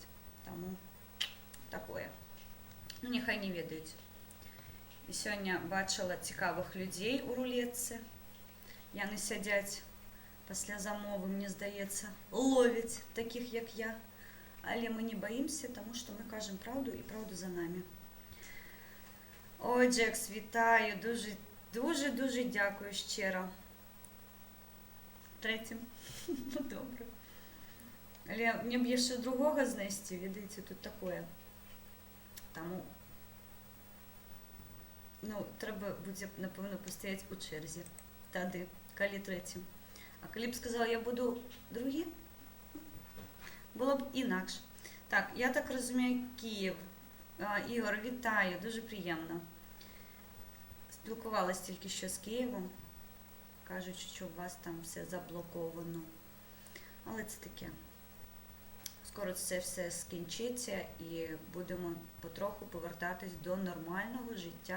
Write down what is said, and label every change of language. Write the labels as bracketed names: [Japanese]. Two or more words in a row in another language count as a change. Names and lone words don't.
[Belarusian] Таму такое. Ну, няхай не ведаюць. І сёння бачыла цікавых людзей у рулетцы. Яны сядзяць пасля замовы, мне здаецца, ловяць такіх, як я. Але мы не баімся, таму што мы кажам праўду, і праўда за намі. [Ukrainian] Ой, Джекс, вітаю. Дуже дякую шчыра. [Belarusian] Трэцім. Ну, добра. Але мне б яшчэ другога знайсці, ведаеце, тут такое. Таму, ну, трэба будзе, напэўна, пастаяць у чэрзе. Тады, калі трэцім. А калі б сказала, я буду другі, было б інакш. Так, я так разумею, [Ukrainian] Київ. Ігор, вітаю, дуже приємно. Спілкувалась тільки що з Києвом. Кажуть, що у вас там все заблоковано. Але це таке. Скоро це все скінчиться і будемо потроху повертатись до нормального життя.